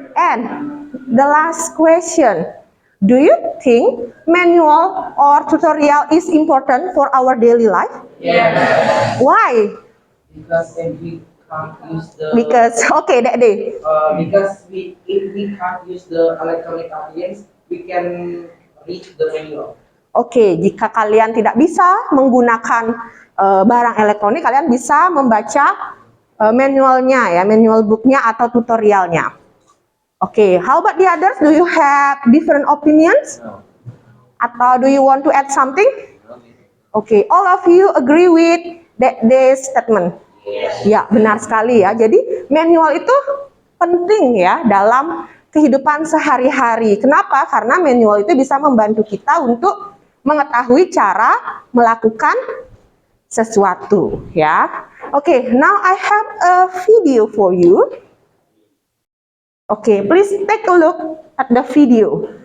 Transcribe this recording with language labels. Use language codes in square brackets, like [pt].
[en] And the last question, do you think manual or tutorial is important for our daily life? Yes. Why? Because we can't use the. Okay, that day. Because if we can't use the electronic appliance, we can read the manual. [id] Oke, jika kalian tidak bisa menggunakan barang elektronik, kalian bisa membaca manualnya ya, manual booknya atau tutorialnya. [en] Oke, how about the others? Do you have different opinions? No. Atau do you want to add something? Oke, all of you agree with this statement? Yes. [id] Ya, benar sekali ya. Jadi manual itu penting ya dalam kehidupan sehari-hari. Kenapa? Karena manual itu bisa membantu kita untuk mengetahui cara melakukan sesuatu ya. [en] Oke, now I have a video for you. Oke, please take a look at the video.